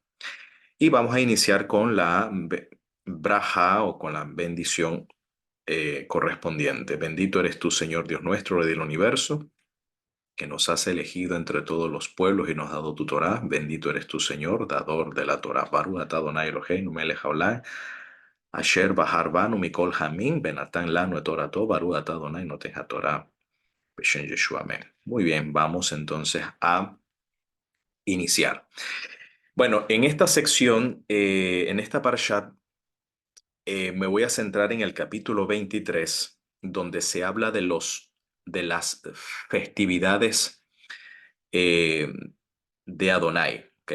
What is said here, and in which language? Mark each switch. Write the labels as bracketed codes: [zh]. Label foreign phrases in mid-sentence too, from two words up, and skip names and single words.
[es] Y vamos a iniciar con la braja o con la bendición correspondiente. Bendito eres tú, Señor Dios nuestro, Rey del universo, que nos has elegido entre todos los pueblos y nos has dado tu Torá. Bendito eres tú, Señor, dador de la Torá. [he] ברוך אתה אדוני אלוהינו מלך העולם, אשר בחר בנו מכל העמים, ונתן לנו את תורתו, ברוך אתה אדוני נותן התורה, בשם ישוע, [es] amén. Muy bien, vamos entonces a iniciar. Bueno, en esta sección, en esta parshat, me voy a centrar en el capítulo 23, donde se habla de las festividades eh, de Adonai, ¿ok?